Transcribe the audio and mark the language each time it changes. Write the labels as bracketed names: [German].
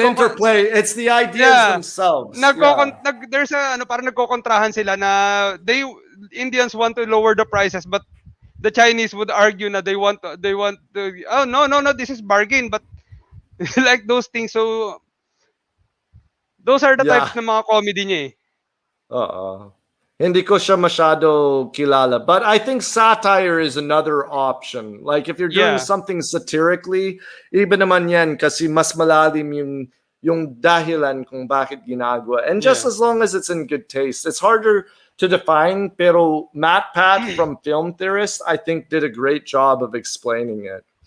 [English] an interplay. It's the ideas Yeah. themselves. Yeah. There's a [Filipino] parang nagkokontrahan sila na [English] Indians want to lower the prices, but the Chinese would argue na they want to, oh no, this is bargain, but like those things. So those are the Yeah. [Filipino] types ng mga comedy niya eh. Hindi ko siya masyado kilala. [English] But I think satire is another option. Like if you're doing something satirically, [Filipino] iba naman yan kasi mas malalim yung dahilan kung bakit ginagawa. [English] And just as long as it's in good taste. It's harder to define, [Filipino] pero [English] Matt Pat from Film Theorist, I think did a great job of explaining it.